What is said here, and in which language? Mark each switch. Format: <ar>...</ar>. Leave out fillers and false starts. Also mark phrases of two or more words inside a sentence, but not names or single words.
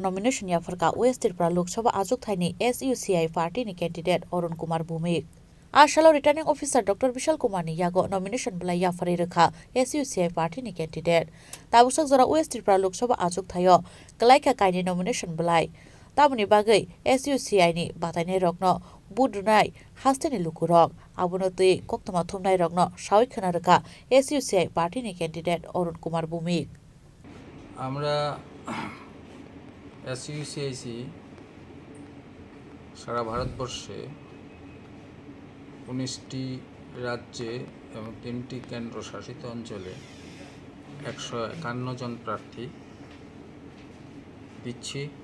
<trp>नॉमिनेशन याफारका वेस्ट त्रिपुरा लोकसभा आजुक थाइनि एसयूसीआई पार्टीनि कैंडिडेट अरुण कुमार भौमिक आसालाव रिटार्निंग ऑफिसर डॉक्टर विशाल कुमारनि यागो नॉमिनेशन ब्लाइ याफारि रोखा एसयूसीआई पार्टीनि कैंडिडेट ताबुसक जरा वेस्ट त्रिपुरा लोकसभा आजुक थायो गलाइका काइनि नॉमिनेशन ब्लाइ तामुनि बागै एसयूसीआईनि बादायनाय रगनो बुदुनाय हास्तेनि लुकुरक आबुनो तुइ कक्तमा थुमनाय रगनो सावै खोना रोखा एसयूसीआई पार्टीनि कैंडिडेट अरुण कुमार भौमिक</trp> <bn>আমরা এসইউসিআইসি সারা ভারতবর্ষে 19টি রাজ্যে এবং 3টি কেন্দ্রশাসিত অঞ্চলে 151 জন প্রার্থী দিচ্ছি।</bn>